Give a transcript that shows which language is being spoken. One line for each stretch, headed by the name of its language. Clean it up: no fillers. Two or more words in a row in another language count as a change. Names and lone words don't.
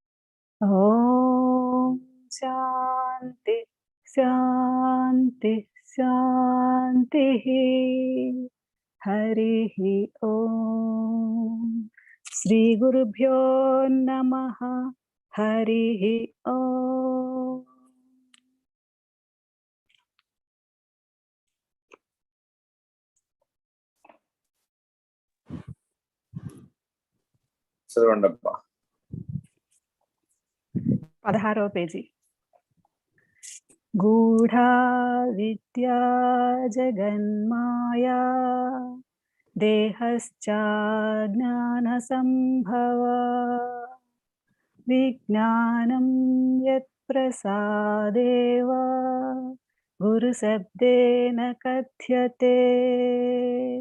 Sanskrit: ॐ शान्ति शान्ति शान्तिः। हरिः ॐ श्रीगुरुभ्यो नमः। हरिः ॐ।
Telugu: చదవండప్ప. 16వ పేజీ.
Sanskrit: గూఢా విద్యా జగన్మాయా దేహశ్చాజ్ఞానసంభవా విజ్ఞానం యత్ప్రసాదేవ గురుశబ్దేన కథ్యతే.